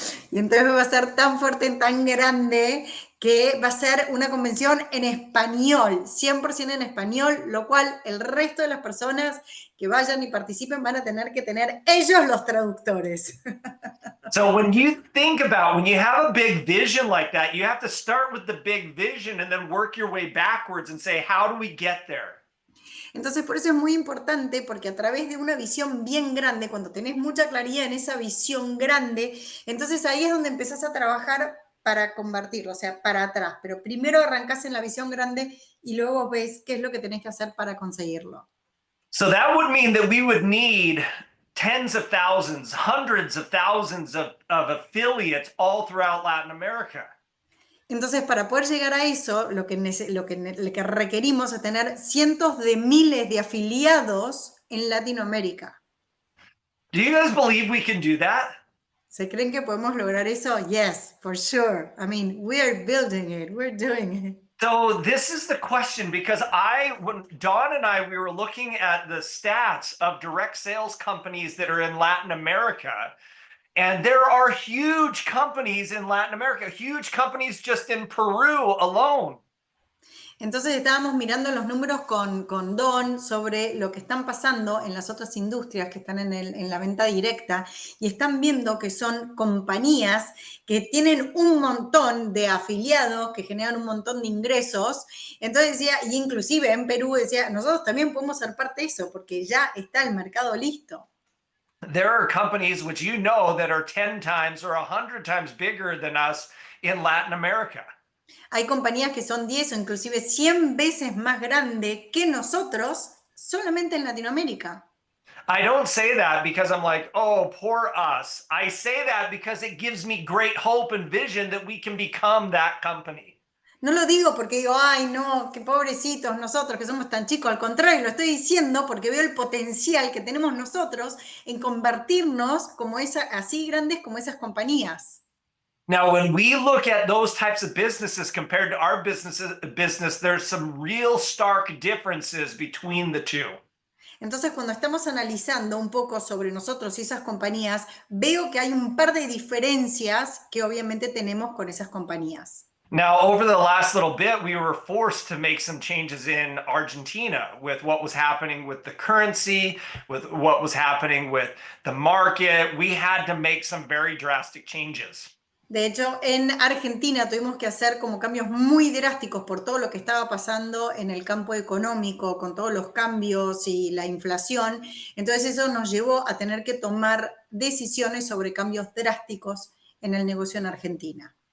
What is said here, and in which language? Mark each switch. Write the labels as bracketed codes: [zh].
[es] Y entonces va a ser tan fuerte, tan grande, que va a ser una convención en español, 100% en español, lo cual el resto de las personas que vayan y participen van a tener que tener ellos los traductores. [en] So when you think about, when you have a big vision like that, you have to start with the big vision and then work your way backwards and say, how do we get there? [es] Entonces, por eso es muy importante, porque a través de una visión bien grande, cuando tenés mucha claridad en esa visión grande, entonces ahí es donde empezás a trabajar para convertirlo, o sea, para atrás. Pero primero arrancás en la visión grande y luego ves qué es lo que tenés que hacer para conseguirlo. [en] So that would mean that we would need tens of thousands, hundreds of thousands of affiliates all throughout Latin America. [es] Entonces, para poder llegar a eso, lo que requerimos es tener cientos de miles de afiliados en Latinoamérica. [en] Do you guys believe we can do that? [es] ¿Se creen que podemos lograr eso? [en] Yes, for sure. I mean, we're building it. We're doing it. So this is the question, because when Dawn and I, we were looking at the stats of direct sales companies that are in Latin America. And there are huge companies in Latin America, huge companies just in Peru alone. [es] Entonces estábamos mirando los números con Don sobre lo que están pasando en las otras industrias que están en la venta directa y están viendo que son compañías que tienen un montón de afiliados, que generan un montón de ingresos. Entonces decía, y inclusive en Perú decía, nosotros también podemos ser parte de eso porque ya está el mercado listo. [en] There are companies which you know that are 10 times or 100 times bigger than us in Latin America. [es] Hay compañías que son 10 o inclusive 100 veces más grandes que nosotros solamente en Latinoamérica. [en] I don't say that because I'm like, oh, poor us. I say that because it gives me great hope and vision that we can become that company. [es] No lo digo porque digo, ay, no, qué pobrecitos nosotros que somos tan chicos. Al contrario, lo estoy diciendo porque veo el potencial que tenemos nosotros en convertirnos como así grandes como esas compañías. [en] Now, when we look at those types of businesses compared to our business, there's some real stark differences between the two. [es] Entonces, cuando estamos analizando un poco sobre nosotros y esas compañías, veo que hay un par de diferencias que obviamente tenemos con esas compañías. [en] Now, over the last little bit, we were forced to make some changes in Argentina with what was happening with the currency, with what was happening with the market. We had to make some very drastic changes. [es] De hecho, en Argentina tuvimos que hacer como cambios muy drásticos por todo lo que estaba pasando en el campo económico, con todos los cambios y la inflación. Entonces eso nos llevó a tener que tomar decisiones sobre cambios drásticos en el negocio en Argentina.